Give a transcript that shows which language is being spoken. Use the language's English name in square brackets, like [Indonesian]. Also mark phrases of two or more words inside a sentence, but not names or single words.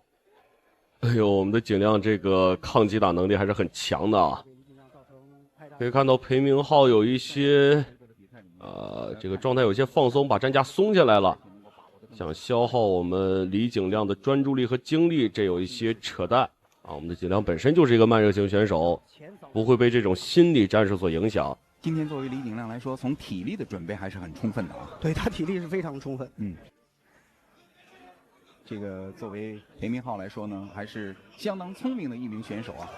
[Chinese] 哎呦，我們的景亮這個抗擊打能力還是很強的啊！可以看到裴明浩有一些這個狀態有些放鬆，把戰架鬆下來了，想消耗我們李景亮的專注力和精力，這有一些扯淡。我們的景亮本身就是一個慢熱型選手，不會被這種心理戰術所影響。今天作為李景亮來說，從體力的準備還是很充分的啊。對，他體力是非常充分。這個作為裴明浩來說呢，還是相當聰明的一名選手啊。